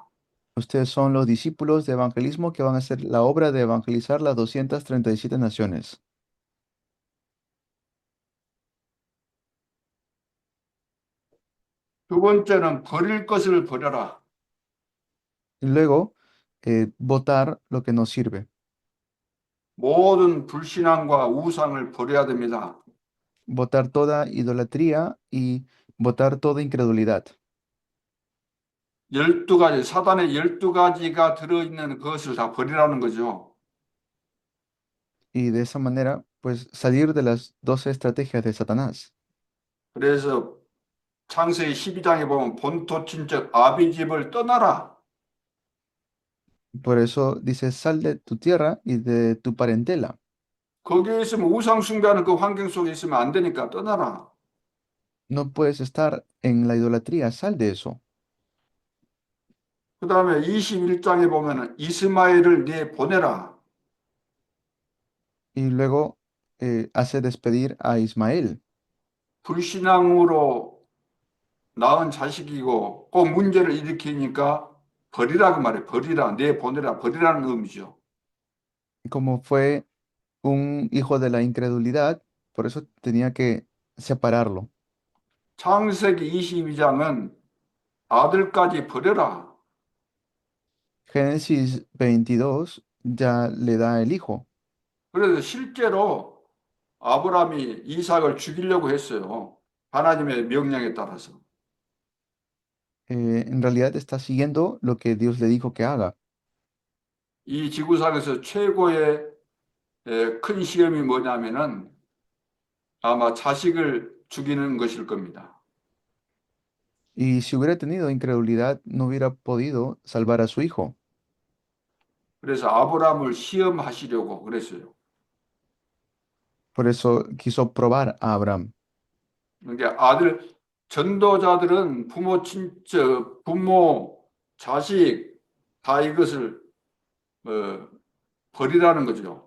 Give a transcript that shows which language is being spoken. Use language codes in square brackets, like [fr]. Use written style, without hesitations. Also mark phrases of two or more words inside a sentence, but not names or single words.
[es] Ustedes son los discípulos de evangelismo que van a hacer la obra de evangelizar las 237 naciones. [ko] 두 번째는 버릴 것을 버려라. [es] Y luego, votar lo que no sirve. [ko] 모든 불신앙과 우상을 버려야 됩니다. [es] Votar toda idolatría y votar toda incredulidad. [ko] 12가지, 사단의 12가지가 들어있는 것을 다 버리라는 거죠. [es] Y de esa manera, pues salir de las 12 estrategias de Satanás. [ko] 그래서 창세기 12장에 보면 본토 친척 아비집을 떠나라. [es] Por eso dice, sal de tu tierra y de tu parentela. [ko] 거기에 있으면 우상 숭배하는 그 환경 속에 있으면 안 되니까 떠나라. [es] No puedes estar en la idolatría, sal de eso. [ko] 그 다음에 21장에 보면은 이스마엘을 내 보내라. [es] Y luego hace despedir a Ismael. [ko] 불신앙으로 낳은 자식이고 꼭 문제를 일으키니까 버리라고 말해. 버리라. 내 보내라. 버리라는 의미죠. [es] Como fue un hijo de la incredulidad, por eso tenía que separarlo. [ko] 창세기 22장은 아들까지 버려라. [es] Génesis 22 ya le da el hijo. [ko] 그래서 실제로 아브라함이 이삭을 죽이려고 했어요. 하나님의 명령에 따라서. [es] En realidad está siguiendo lo que Dios le dijo que haga. [ko] 이 지구상에서 최고의 큰 시험이 뭐냐면은 아마 자식을 죽이는 것일 겁니다. [es] Y si hubiera tenido incredulidad, no hubiera podido salvar a su hijo. [ko] 그래서 아브라함을 시험하시려고 그랬어요. [es] Por eso quiso probar a Abraham. [ko] 그러니까 전도자들은 부모, 친척, 부모, 자식 다 이것을 버리라는 거죠.